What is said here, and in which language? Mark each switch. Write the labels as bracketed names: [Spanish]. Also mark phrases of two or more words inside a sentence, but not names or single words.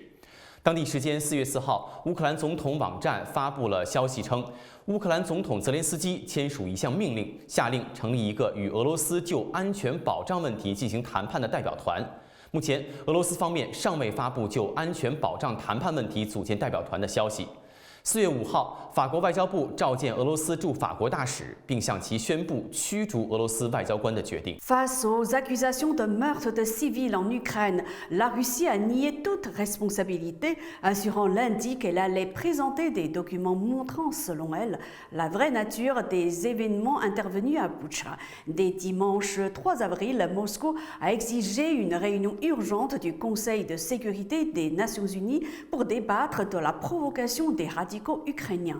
[Chinese] 当地时间4月4号，乌克兰总统网站发布了消息称，乌克兰总统泽连斯基签署一项命令，下令成立一个与俄罗斯就安全保障问题进行谈判的代表团。目前，俄罗斯方面尚未发布就安全保障谈判问题组建代表团的消息。4月5号，法国外交部召见俄罗斯驻法国大使，并向其宣布驱逐俄罗斯外交官的决定。 [French] Face aux accusations de meurtre de civils en Ukraine, la Russie a nié toute responsabilité, assurant lundi qu'elle allait présenter des documents montrant, selon elle, la vraie nature des événements intervenus à Boutcha. Dès dimanche 3 avril, Moscou a exigé une réunion urgente du Conseil de sécurité des Nations Unies pour débattre de la provocation des radicaux ukrainiens.